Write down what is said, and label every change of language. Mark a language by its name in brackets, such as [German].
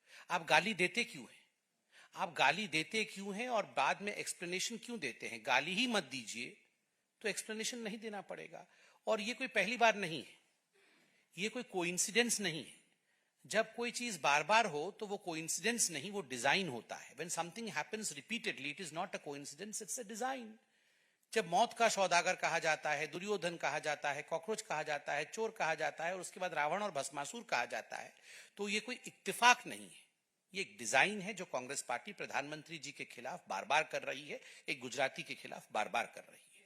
[Hindi] आप गाली देते क्यों हैं? आप गाली देते क्यों हैं और बाद में एक्सप्लेनेशन क्यों देते हैं? गाली ही मत दीजिए तो एक्सप्लेनेशन नहीं देना पड़ेगा। और ये कोई पहली बार नहीं है, ये कोई कोइंसिडेंस नहीं है। जब कोई चीज बार बार हो तो वो कोइंसिडेंस नहीं, वो डिजाइन होता है। [English] When something happens repeatedly, it is not a coincidence, it's a design. [Hindi] जब मौत का सौदागर कहा जाता है, दुर्योधन कहा जाता है, कॉकरोच कहा जाता है, चोर कहा जाता है और उसके बाद रावण और भस्मासुर कहा जाता है, तो ये कोई इत्तेफाक नहीं है, ये एक डिजाइन है जो कांग्रेस पार्टी प्रधानमंत्री जी के खिलाफ बार बार कर रही है, एक गुजराती के खिलाफ बार बार कर रही है।